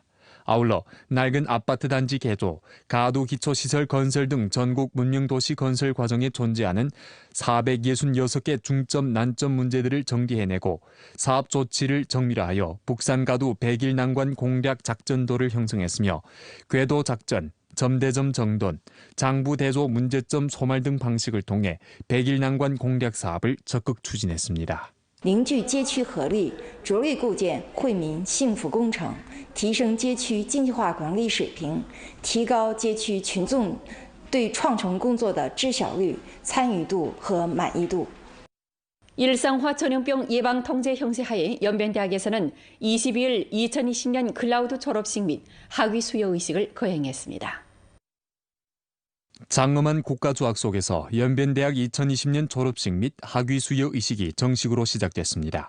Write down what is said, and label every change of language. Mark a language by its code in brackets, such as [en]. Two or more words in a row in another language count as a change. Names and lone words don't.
[ko] 아울러 낡은 아파트 단지 개조, 가도 기초시설 건설 등 전국 문명도시 건설 과정에 존재하는 466개 중점 난점 문제들을 정리해내고 사업 조치를 정밀화하여 북산가도 100일 난관 공략 작전도를 형성했으며 궤도 작전, 점대점 정돈, 장부대조 문제점 소말 등 방식을 통해 100일 난관 공략 사업을 적극 추진했습니다. [zh] 凝聚街区合力，着力构建惠民幸福工程，提升街区经济化管理水平，提高街区群众对创城工作的知晓率、参与度和满意度。 [ko] 일상화 전염병 예방 통제 형세 하에 연변대학에서는 22일 2020년 클라우드 졸업식 및 학위 수여 의식을 거행했습니다. 장엄한 국가조약 속에서 연변대학 2020년 졸업식 및 학위 수여 의식이 정식으로 시작됐습니다.